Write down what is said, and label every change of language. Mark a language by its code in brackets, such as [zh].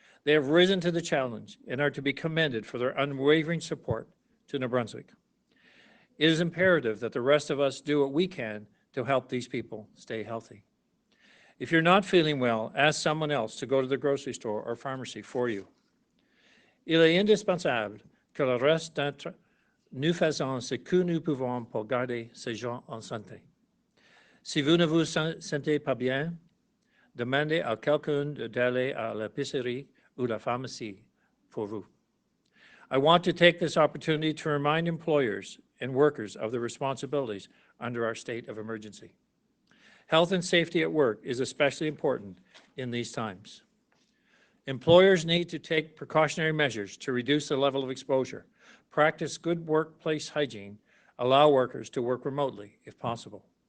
[en] They have risen to the challenge and are to be commended for their unwavering support to New Brunswick. It is imperative that the rest of us do what we can to help these people stay healthy. If you're not feeling well, ask someone else to go to the grocery store or pharmacy for you. [fr] Il est indispensable que le reste d'entre nous faisons ce que nous pouvons pour garder ces gens en santé. Si vous ne vous sentez pas bien, demandez à quelqu'un d'aller à l'épicerie ou la pharmacie for vous. [en] I want to take this opportunity to remind employers and workers of their responsibilities under our state of emergency. Health and safety at work is especially important in these times. Employers need to take precautionary measures to reduce the level of exposure, practice good workplace hygiene, allow workers to work remotely if possible.